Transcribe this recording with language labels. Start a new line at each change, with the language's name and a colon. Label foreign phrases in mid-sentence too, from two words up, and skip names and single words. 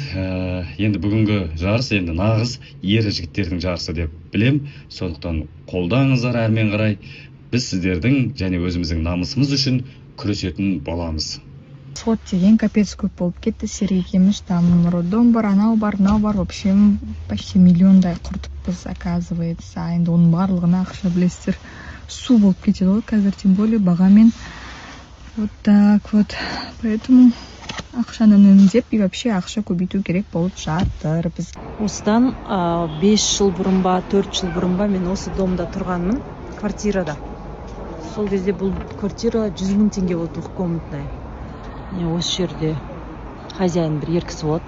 Kazakh: Енді бүгінгі жарыс енді нағыз ері жігіттердің жарысы деп білем. Сондықтан қолдаңыздар әрмен қарай. Біз сіздердің және өзіміздің намысымыз үшін күресетін боламыз. Сот деген капец көп болып кетті. Сергейгеміз
Russian: там роддом
Kazakh: бар, анау бар, мынау бар.
Russian: В общем, почти
Kazakh: миллиондай құртыппыз, оказывается. Енді оның барлығына ақша білесіздер. Су болып кетеді ғой қазір,
Russian: тем более бағамен. Вот так вот.
Kazakh: Поэтому ақшаны үнемдеп
Russian: и вообще
Kazakh: ақша көбейту керек болып жатыр біз. Осыдан 5 жыл бұрын ба, 4 жыл бұрын ба мен осы домда тұрғанмын, квартирада. Сол кезде бұл квартира 100 000 теңге болды, двухкомнатная. Осы жерде хозяин бір еркісі болатын.